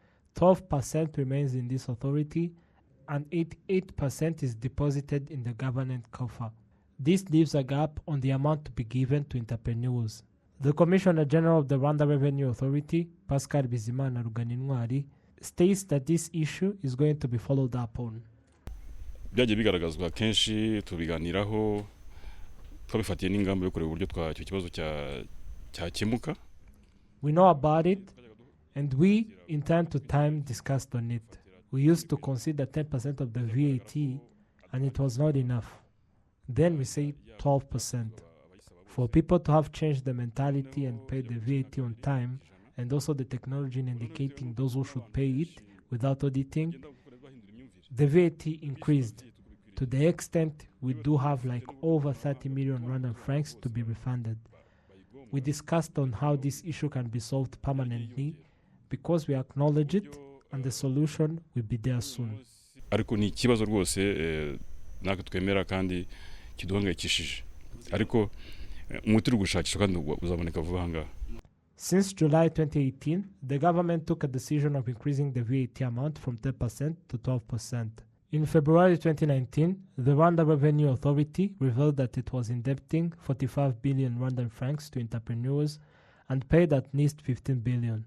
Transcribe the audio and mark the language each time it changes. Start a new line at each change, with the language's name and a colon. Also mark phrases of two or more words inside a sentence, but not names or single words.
English: 12% remains in this authority, and 88% is deposited in the government coffer. This leaves a gap on the amount to be given to entrepreneurs. The Commissioner General of the Rwanda Revenue Authority, Pascal Bizimana Ruganintwari, states that this issue is going to be followed up on.
Kinyarwanda: Byagiye bigaragazwa kenshi tubiganiraho twabifatiye n'ingamba yo kureba uburyo icyo kibazo cyakemuka.
English: We know about it, and we, in time to time, discussed on it. We used to consider 10% of the VAT, and it was not enough. Then we say 12%. For people to have changed the mentality and pay the VAT on time, and also the technology in indicating those who should pay it without auditing, the VAT increased to the extent we do have like over 30 million Rwandan francs to be refunded. We discussed on how this issue can be solved permanently because we acknowledge it and the solution will be there soon.
Kinyarwanda: Ariko ni ikibazo rwose natwe twemera kandi kiduhangayikishije. Ariko umuti uri gushakishwa kandi uzaboneka vuba ngaha.
English: Since July 2018, the government took a decision of increasing the VAT amount from 10% to 12%. In February 2019, the Rwanda Revenue Authority revealed that it was indebting 45 billion Rwandan francs to entrepreneurs and paid at least 15 billion.